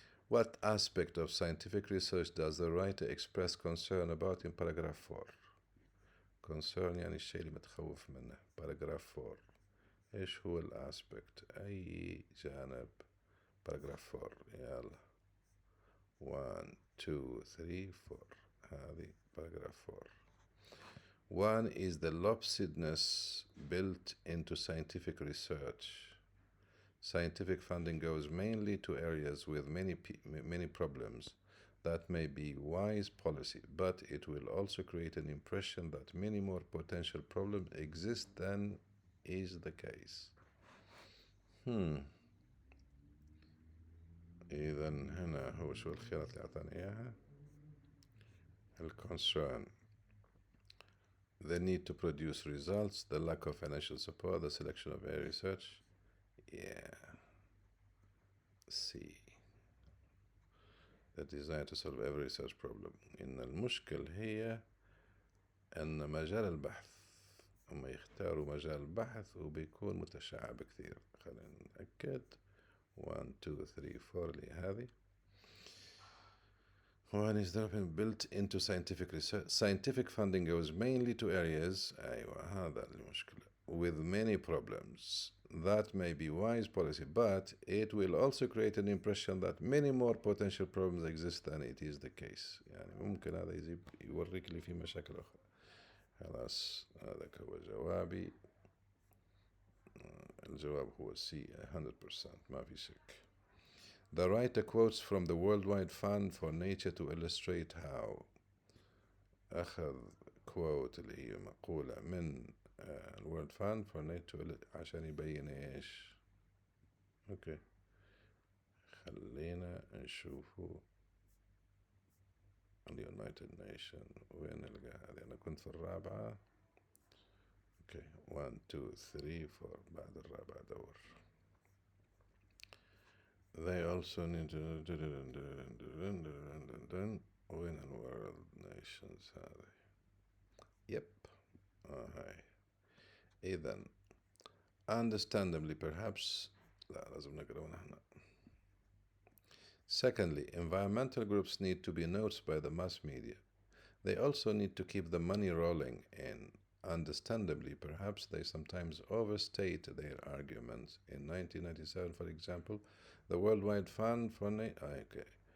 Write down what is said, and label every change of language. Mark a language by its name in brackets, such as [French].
[English] What aspect of scientific research does the writer express concern about in paragraph 4? [Arabic] concern يعني الشيء اللي متخوف منه. paragraph 4 إيش هو الأسبكت؟ أي جانب؟ paragraph 4 يلا 1 2 3 4 هذه paragraph 4. [English] One is the lopsidedness built into scientific research. Scientific funding goes mainly to areas with many problems. That may be wise policy, but it will also create an impression that many more potential problems exist than is the case. [Arabic] إذا هنا هو شو الخيارات اللي أعطاني إياها؟ [English] concern, the need to produce results, the lack of financial support, the selection of area research. C. The desire to solve every research problem. [Arabic] إن المشكل هي أن مجال البحث هم يختاروا مجال البحث وبيكون متشعب كثير. خلينا نتأكد 1 2 3 4 لهذه. [English] One is built into scientific research. Scientific funding goes mainly to areas [Arabic] هذا المشكلة [English] with many problems. That may be wise policy, but it will also create an impression that many more potential problems exist than it is the case. [Arabic] يعني ممكن هذا يوريك لي في مشاكل أخرى. خلاص هذا هو جوابي. الجواب هو C 100%. ما في شك. [English] The writer quotes from the Worldwide Fund for Nature to illustrate how. [Arabic] أخذ quote اللي هي مقولة من World Fund for Nature عشان يبين إيش. أوكي خلينا نشوفه United Nations وين نلقى هذه. أنا كنت في الرابعة. أوكي 1 2 3 4 بعد الرابعة دور. [English] They also need to [Arabic] وين الورلد نيشنز هذه. يب هاي. إذن [English] understandably perhaps [Arabic] لا لازم نقرأ هنا. [English] Secondly, environmental groups need to be noticed by the mass media. They also need to keep the money rolling in. Understandably, perhaps they sometimes overstate their arguments. In 1997, for example, the Worldwide Fund for okay.